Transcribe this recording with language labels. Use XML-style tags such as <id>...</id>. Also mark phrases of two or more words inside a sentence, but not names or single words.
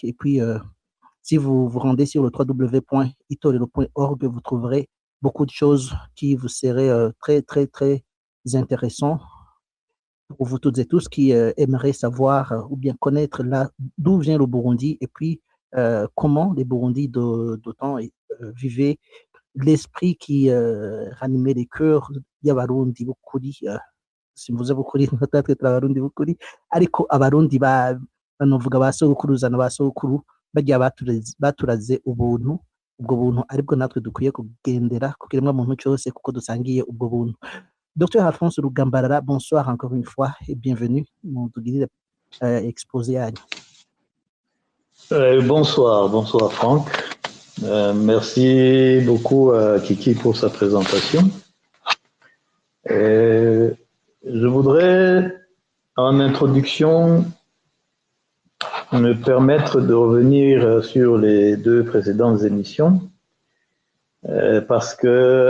<fr>Et puis, si vous vous rendez sur le www.itolelo.org, vous trouverez beaucoup de choses qui vous seraient très, très, très intéressants pour vous toutes et tous qui aimeraient savoir ou bien connaître d'où vient le Burundi et puis comment les Burundis d'autant vivaient l'esprit qui ranimait les cœurs</fr> <rn>y'abarundi b'ukuri. Simvuze b'ukuri natwe turi abarundi b'ukuri, ariko abarundi banovuga ba sokuruza na ba sokuru bajya baturaze ubuntu, ubwo buntu aribwo natwe dukwiye kugendera ku kiremwamuntu cyose kuko dusangiye ubwo buntu.</rn> <fr>Dr. Alphonse Lugambalala, bonsoir encore une fois et bienvenue dans notre exposé à Bonsoir Franck. Merci beaucoup à Kiki pour sa présentation. Je voudrais, en introduction, me permettre de revenir sur les deux précédentes émissions, parce que</fr>